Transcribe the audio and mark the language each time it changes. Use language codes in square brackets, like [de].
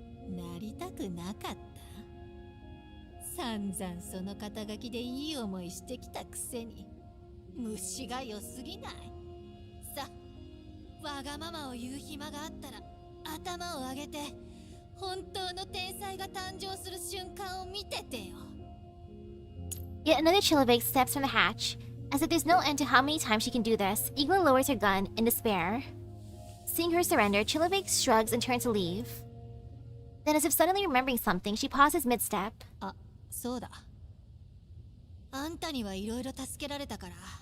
[ja] なりたくなかった。散々その肩書きでいい思いしてきたくせに虫が良すぎない。さ、わがままを言う暇があったら 頭を上げて本当の天才が誕生する瞬間を見ててよ。 [en] Yet another Chillovig steps from the hatch. As if there's no end to how many times she can do this, Igla lowers her gun in despair. Seeing her surrender, Chillovig shrugs and turns to leave. Then, as if suddenly remembering something, she pauses mid-step. [ja] あ、そうだ。あんたにはいろいろ助けられたから。